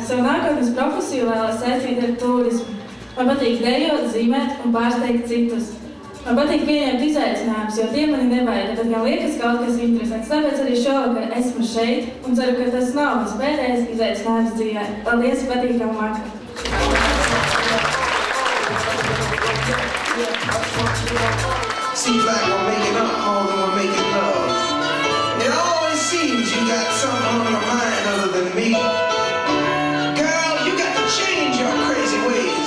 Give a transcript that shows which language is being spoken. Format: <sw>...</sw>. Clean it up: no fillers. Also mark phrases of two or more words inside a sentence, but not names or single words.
<lv>Savu nākotnes profesiju vēlos saistīt ar turismu. Man patīk dejot, zīmēt un pārsteigt citus. Man patīk pieņemt izaicinājumus, jo tie mani nebaida, bet gan liekas kaut kas interesants. Tāpēc arī šovakar esmu šeit un ceru, ka tas nav mans pēdējais izaicinājums dzīvē. Paldies, patīkamu vakaru!</lv> <en>Seems like we're making up more than we're making love. It always seems you got something on your mind other than me. Girl, you got to change your crazy ways.</en>